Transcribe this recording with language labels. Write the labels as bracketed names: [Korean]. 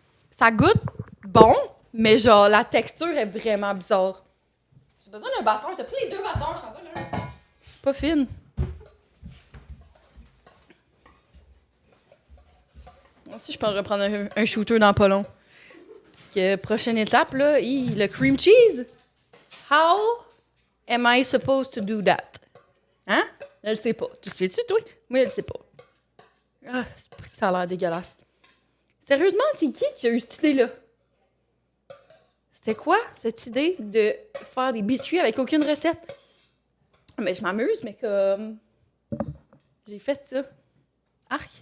[French] Ça goûte bon, mais genre, la texture est vraiment bizarre. J'ai besoin d'un bâton. T'as pris les deux bâtons, je t'en vais là. Pas fine. Moi aussi, je peux reprendre un shooter dans pas long. Parce que prochaine étape, là, le cream cheese. [English] How am I supposed to do that? [French] Hein? Je le sais pas. Tu sais-tu, toi? Moi, je le sais pas. Ah, c'est pas que ça a l'air dégueulasse. Sérieusement, c'est qui a eu cette idée-là? C'est quoi cette idée de faire des biscuits avec aucune recette? Mais je m'amuse, mais comme... J'ai fait ça. Arc.